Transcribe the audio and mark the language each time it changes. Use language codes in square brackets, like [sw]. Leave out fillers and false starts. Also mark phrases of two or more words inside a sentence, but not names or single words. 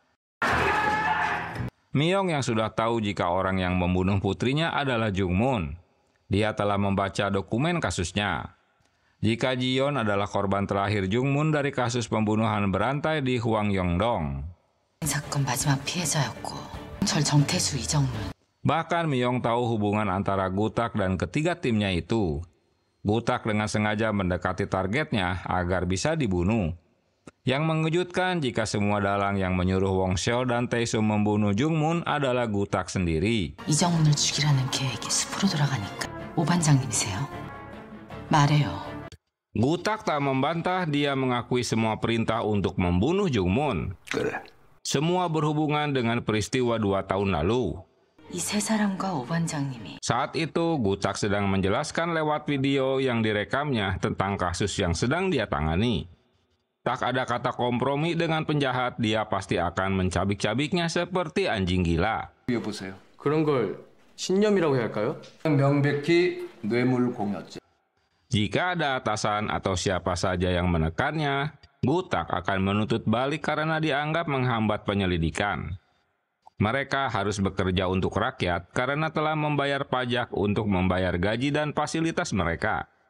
[id] Myong yang sudah tahu jika orang yang membunuh putrinya adalah Jungmun. Dia telah membaca dokumen kasusnya. Jika Jion adalah korban terakhir Jungmun dari kasus pembunuhan berantai di Hwangyongdong. [ko] 사건 마지막 피해자였고 절 정태수, 이정문. [id] Bahkan Myong tahu hubungan antara Gutak dan ketiga timnya itu. Gutak dengan sengaja mendekati targetnya agar bisa dibunuh. Yang mengejutkan jika semua dalang yang menyuruh Wong Seol dan Tae-soo membunuh Jung-moon adalah Gutak sendiri. [ko] 이정문을 죽이라는 계획이 숲으로 돌아가니까 오반장님이세요? 말해요. [id] Gutak tak membantah, dia mengakui semua perintah untuk membunuh Jung-moon. Semua berhubungan dengan peristiwa 2 tahun lalu. [ko] 이 세 사람과 오반장님이. [id] Saat itu, Gutak sedang menjelaskan lewat video yang direkamnya tentang kasus yang sedang dia tangani. Tak ada kata kompromi dengan penjahat, dia pasti akan mencabik-cabiknya seperti anjing gila. [ko] 보세요. 그런 걸 신념이라고 해야 할까요? 명백히 뇌물 공여죄. [id] Jika ada atasan atau siapa saja yang menekannya, Gutak akan menuntut balik karena dianggap menghambat penyelidikan. Mereka harus bekerja untuk rakyat karena telah membayar pajak untuk membayar gaji dan fasilitas mereka.